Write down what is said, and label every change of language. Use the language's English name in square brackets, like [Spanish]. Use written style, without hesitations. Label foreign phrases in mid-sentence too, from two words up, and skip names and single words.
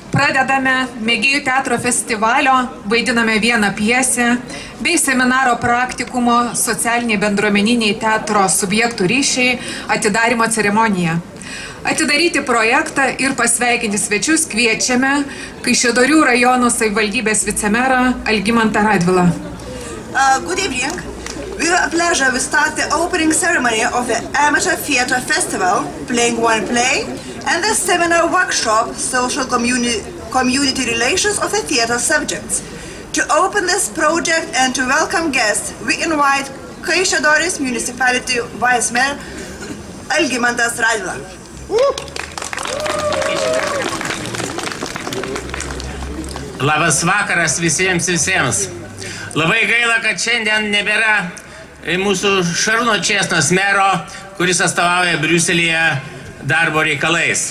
[Lithuanian] pradedame mėgėjų teatro festivalio, vaidiname vieną pjesę, bei seminaro praktikumo socialiniai bendruomeniniai teatro subjektų ryšiai atidarymo ceremoniją. Atidaryti projektą ir pasveikinti svečius kviečiame Kaišiadorių rajono savivaldybės vicemerą Algimantą Radvilą. [English] Good evening. We have a pleasure to start the opening ceremony of the Amateur Theatre Festival, Playing One Play, and the seminar workshop, Social Community Relations of the Theatre Subjects. To open this project and to welcome guests, we invite Kaišiadorys Municipality Vice Mayor Algimantas Radvila. [Lithuanian] Labas vakaras visiems. Labai gaila, kad šiandien nebėra mūsų Šarūno Čėsnos mero, kuris atstovauja Briuselyje darbo reikalais.